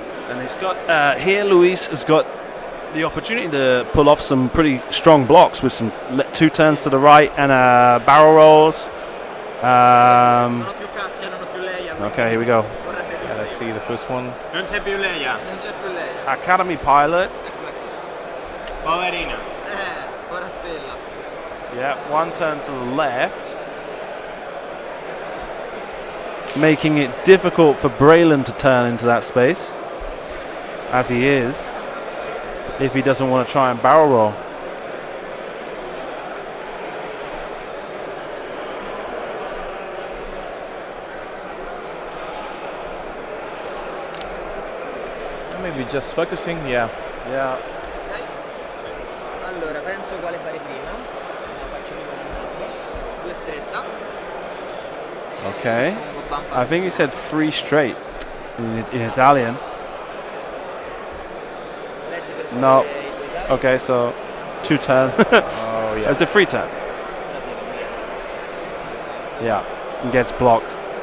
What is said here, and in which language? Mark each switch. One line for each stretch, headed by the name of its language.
English: And he's got here. Luis has got the opportunity to pull off some pretty strong blocks with some 2 turns to the right and barrel rolls.
Italian: Non ho più Cassia, non ho più Leia.
English: Okay, here we go.
Italian: Ora sei tu.
English: Yeah, let's see the first one.
Italian: Non c'è più Leia. Non c'è più Leia.
English: Academy pilot.
Italian: Eccola qui. Poverina. Ora Stella.
English: Yeah, 1 turn to the left, making it difficult for Braylon to turn into that space, as he is, if he doesn't want to try and barrel roll. maybe just focusing. Yeah. Yeah. Ok?
Italian: Allora, penso quale fare prima. La faccio prima di entrambe. 2 stretta.
English: Okay.
Italian: Pongo bump
English: I think he said 3 straight in Italian.
Italian: Leggi per
English: No.
Italian: favore i tuoi dadi.
English: Okay, so 2 turn. Oh yeah. It's a free turn. Yeah, and gets blocked.